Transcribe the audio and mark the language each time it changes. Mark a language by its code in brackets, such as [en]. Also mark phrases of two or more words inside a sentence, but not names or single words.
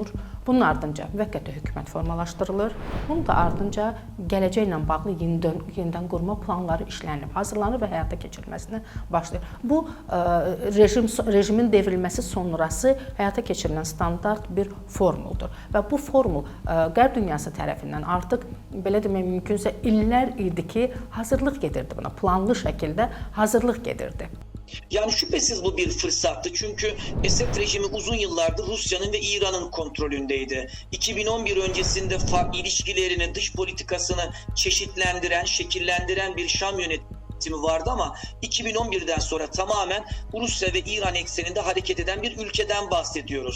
[az] Bunun ardınca müvəqqəti hökumət formalaşdırılır. Bunun da ardınca gələcəklə bağlı yenidən qurma planları işlənib, hazırlanır və həyata keçirilməsinə başlayır. Bu rejimin devrilməsi sonrası həyata keçirilən standart bir formuldur və bu formul Qərb dünyası tərəfindən artıq belə demək mümkünsə illər idi ki, hazırlıq gedirdi buna, planlı şəkildə hazırlıq gedirdi. [tr] Yani şüphesiz bu bir fırsattı çünkü Esed rejimi uzun yıllardır Rusya'nın ve İran'ın kontrolündeydi. 2011 öncesinde ilişkilerini, dış politikasını çeşitlendiren, şekillendiren bir Şam yönetimi vardı ama 2011'den sonra tamamen Rusya ve İran ekseninde hareket eden bir ülkeden bahsediyoruz.